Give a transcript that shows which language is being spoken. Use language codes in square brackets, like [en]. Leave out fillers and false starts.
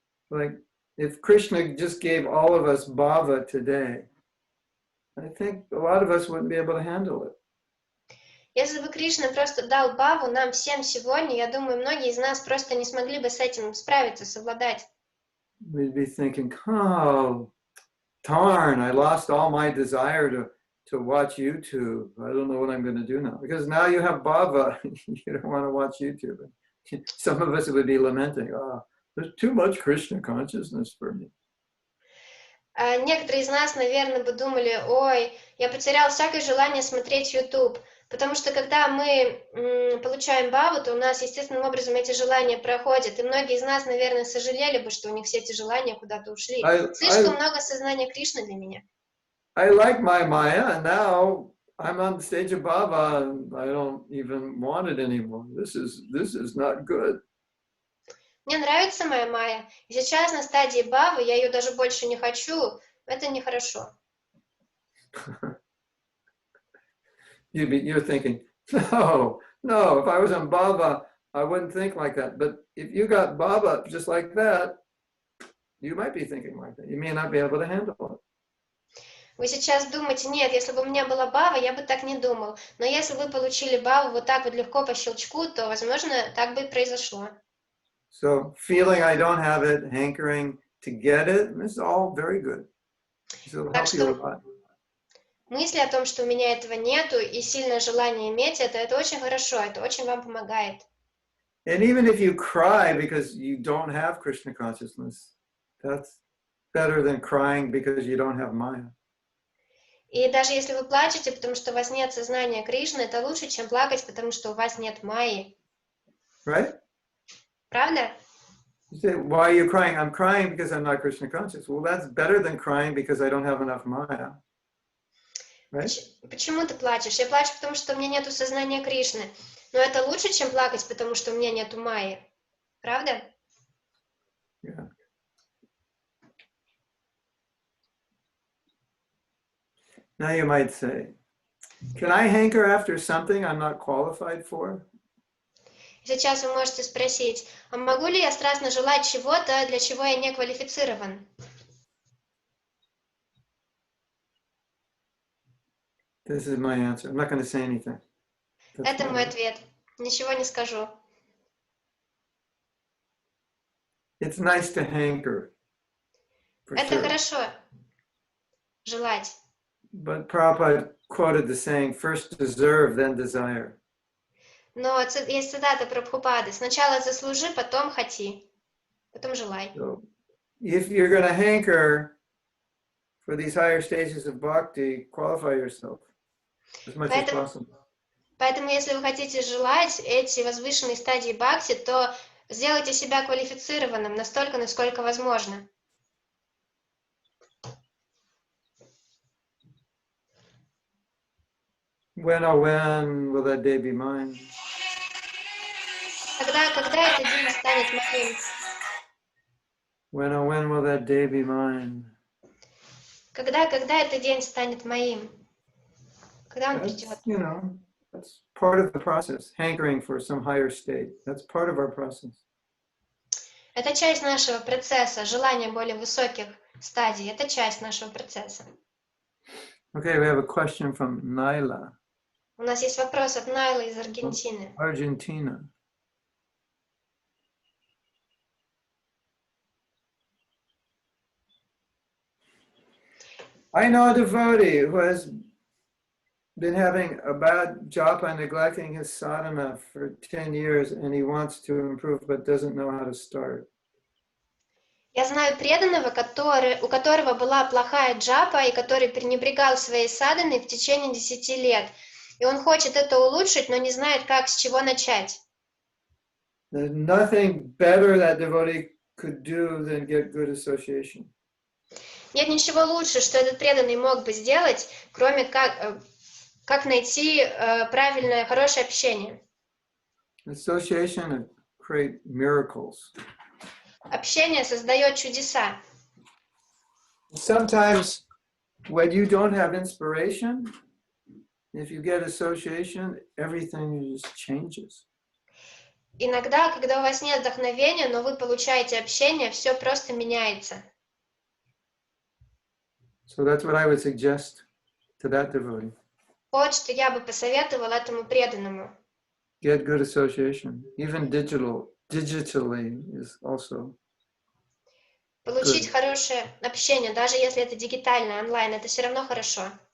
[en] Like, if Krishna just gave all of us bhava today, I think a lot of us wouldn't be able to handle it. [ru] Если бы Кришна просто дал бхаву нам всем сегодня, я думаю, многие из нас просто не смогли бы с этим справиться, совладать. [en] We'd be thinking, oh, darn, I lost all my desire to watch YouTube. I don't know what I'm going to do now. Because now you have bhava, you don't want to watch YouTube. Some of us would be lamenting, oh, there's too much Krishna consciousness for me. [ru] Некоторые из нас, наверное, бы думали, ой, я потерял всякое желание смотреть YouTube, потому что когда мы получаем бхаву, то у нас естественным образом эти желания проходят, и многие из нас, наверное, сожалели бы, что у них все эти желания куда-то ушли. Слишком много сознания Кришны для меня. [en] I like my Maya, and now I'm on the stage of bhava, and I don't even want it anymore. This is not good. [ru] Мне нравится моя майя, и сейчас на стадии бхавы, я ее даже больше не хочу, это нехорошо. [en] You're thinking, no, if I was on bhava, I wouldn't think like that. But if you got bhava just like that, you might be thinking like that. You may not be able to handle it. [ru] Вы сейчас думаете, нет, если бы у меня была бхава, я бы так не думал. Но если вы получили бхаву вот так вот легко по щелчку, то, возможно, так бы и произошло. [en] So feeling I don't have it, hankering to get it, this is all very good. So [ru] Так [en] help you a lot. [ru] мысли о том, что у меня этого нету, и сильное желание иметь это очень хорошо, это очень вам помогает. [en] And even if you cry because you don't have Krishna consciousness, that's better than crying because you don't have Maya. [ru] И даже если вы плачете, потому что у вас нет сознания Кришны, это лучше, чем плакать, потому что у вас нет майи. [en] Right? [ru] Правда? [en] You say, why are you crying? I'm crying because I'm not Krishna conscious. Well, that's better than crying because I don't have enough Maya. right? [ru] Почему ты плачешь? Я плачу, потому что у меня нету сознания Кришны. Но это лучше, чем плакать, потому что у меня нету майи. Правда? [en] Yeah. Now you might say, can I hanker after something I'm not qualified for? [ru] Сейчас вы можете спросить, а могу ли я страстно желать чего-то, для чего я не квалифицирован? [en] This is my answer. I'm not going to say anything. That's [ru] Это [en] my [ru] мой [en] answer. [ru] ответ. Ничего не скажу. [en] It's nice to hanker. For [ru] Это [en] sure. [ru] хорошо. Желать. [en] But Prabhupada quoted the saying, first deserve, then desire. [ru] Но есть цитата Прабхупады. Сначала заслужи, потом хоти. Потом желай. [en] So if you're going to hanker for these higher stages of bhakti, qualify yourself as much as possible. [ru] Поэтому, если вы хотите желать эти возвышенные стадии бхакти, то сделайте себя квалифицированным настолько, насколько возможно. [en] When, oh, when will that day be mine? [ru] Когда этот день станет моим? [en] When, oh, when will that day be mine? [ru] Когда этот день станет моим? Когда он [en] That's, [ru] придет? [en] you know, that's part of the process, hankering for some higher state. That's part of our process. [ru] Это часть нашего процесса, желание более высоких стадий. Это часть нашего процесса. [en] Okay, we have a question from Naila, [ru] У нас есть вопрос от Найлы из Аргентины. [en] Argentina. I know a devotee who has been having a bad japa and neglecting his sadhana for 10 years, and he wants to improve but doesn't know how to start. [ru] Я знаю преданного, у которого была плохая джапа и который пренебрегал своей садханой в течение 10 лет. И он хочет это улучшить, но не знает, как, с чего начать. [en] There's nothing better that devotee could do than get good association. [ru] Нет ничего лучше, что этот преданный мог бы сделать, кроме как найти правильное, хорошее общение. [en] Association create miracles. [ru] Общение создает чудеса. [en] Sometimes when you don't have inspiration, if you get association, everything just changes. [ru] Иногда, когда у вас нет вдохновения, но вы получаете общение, все просто меняется. [en] So that's what I would suggest to that devotee. [ru] Вот что я бы посоветовал этому преданному. [en] Get good association. Even digitally is also. [ru] Получить хорошее общение, даже если это дигитально, онлайн, это все равно хорошо.